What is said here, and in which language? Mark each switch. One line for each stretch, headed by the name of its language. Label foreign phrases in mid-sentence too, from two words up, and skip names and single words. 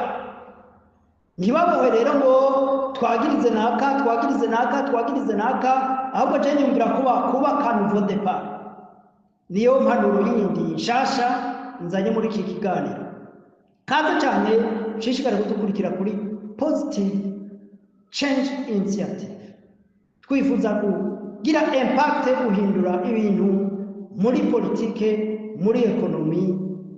Rundi: Ntibabohe rero ngo twagirize naka, ahubwo je nyumvira kuba
French: nouveau départ.
Rundi: Niyo mpanuro yindi nshasha nzanye muri iki kiganiro. Kaze cyane ushishikare kudukurikira kuri Positive Change Initiative. Twifuza kugira impact guhindura ibintu muri politike, muri ekonomi